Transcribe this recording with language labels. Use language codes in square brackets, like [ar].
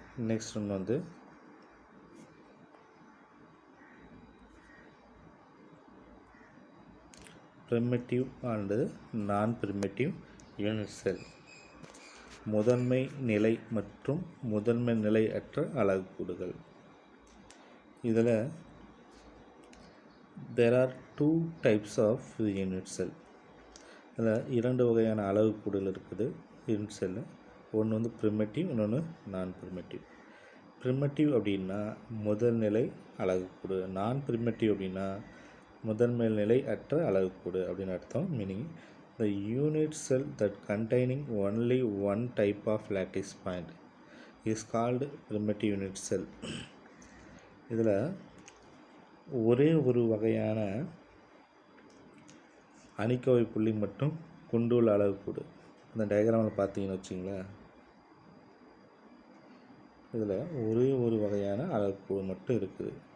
[ta] Next ஒன்று வந்து primitive and நான் ப்ரிமிட்டிவ் யூனிட் செல், முதன்மை நிலை மற்றும் முதன்மை நிலை அற்ற அலகுக்கூடுகள். இதில் [en] there are 2 types of unit cell. [ta] இதில் 2 வகையான அலகுக்கூடுகள் இருக்குது யூனிட் செல்லு. ஒன்று வந்து ப்ரிமிட்டிவ், இன்னொன்று நான் ப்ரிமிட்டிவ். ப்ரிமிட்டிவ் அப்படின்னா முதல்நிலை அலகுக்கூடு, நான் ப்ரிமிட்டிவ் அப்படின்னா முதன்மை நிலை அற்ற அலகுக்கூடு அப்படின்னு அர்த்தம். Meaning [en] the unit cell that containing only one type of lattice point is called primitive unit cell. [ta] இதில் ஒரே ஒரு வகையான அணிக்கோவை புள்ளி மட்டும் கொண்டுள்ள அலகுக்கூடு. இந்த டயக்ராமில் பார்த்தீங்கன்னு வச்சிங்களேன், இதில் ஒரே ஒரு வகையான அலகுக்கூடு மட்டும் இருக்குது.